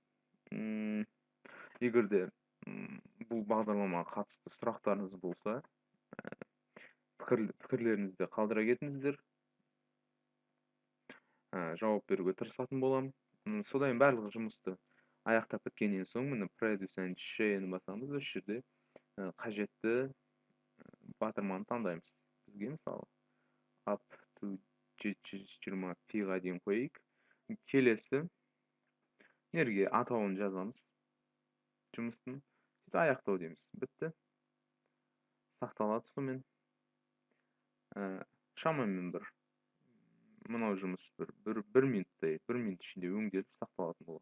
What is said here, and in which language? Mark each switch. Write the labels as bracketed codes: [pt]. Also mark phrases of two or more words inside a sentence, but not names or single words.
[kk] Егер де бұл бағдарламаға қатысты сұрақтарыңыз болса, пікірлеріңізді қалдыра кетіңіздер. Жауап беруге тырысатын боламын. Содан барлық жұмысты аяқтап біткеннен соң, міне Produce and Share-ні басамыз. Осы жерде қажетті батырманы таңдаймыз. Бізге мысалы [en] up to [kk] 720 пиға дейін қойайық. Келесі жерге атауын жазамыз. Жұмыстың аяқтау дейміз. Бітті. Сақталады сонымен. Шамамен бір мынау жұмыс бір минуттай, бір минут ішінде өңделіп сақталатын болады.